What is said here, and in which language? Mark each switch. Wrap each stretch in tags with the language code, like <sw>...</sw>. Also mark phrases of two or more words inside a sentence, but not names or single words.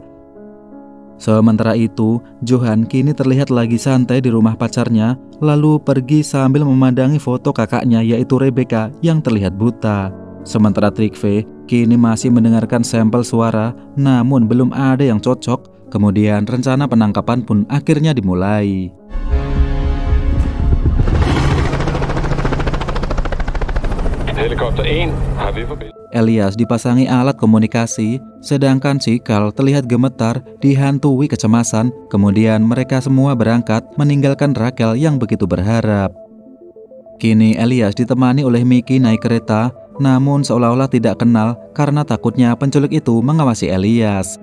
<id>Sementara itu, Johan kini terlihat lagi santai di rumah pacarnya, lalu pergi sambil memandangi foto kakaknya yaitu Rebecca yang terlihat buta. Sementara Trygve kini masih mendengarkan sampel suara, namun belum ada yang cocok. Kemudian rencana penangkapan pun akhirnya dimulai.</id> <da>Helikopter 1, har vi forbindelse.</da> <id>Elias dipasangi alat komunikasi, sedangkan si Carl terlihat gemetar, dihantui kecemasan. Kemudian mereka semua berangkat meninggalkan Rachel yang begitu berharap. Kini Elias ditemani oleh Mickey naik kereta, namun seolah-olah tidak kenal karena takutnya penculik itu mengawasi Elias.</id>